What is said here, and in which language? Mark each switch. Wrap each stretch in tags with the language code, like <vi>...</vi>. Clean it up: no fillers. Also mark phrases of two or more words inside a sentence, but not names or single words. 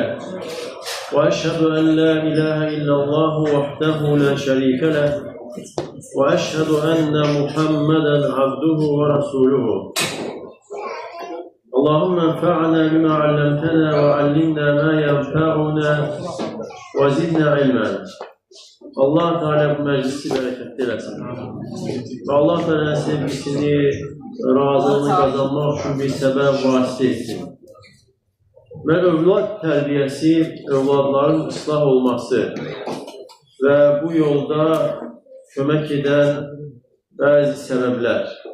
<ar>وأشهد أن لا إله إلا الله وحده لا شريك له وأشهد أن محمدا عبده ورسوله. اللهم انفعنا بما علمتنا وعلمنا ما ينفعنا وزدنا علما.</ar> <tr>Allah Teala bu meclisi bereketli eylesin. Allah Teala sevgisini, razılığını kazanmak için bir sebep vasıta etsin. Ve evlat terbiyesi, evlatların ıslah olması ve bu yolda kömek eden bazı sebepler.</tr>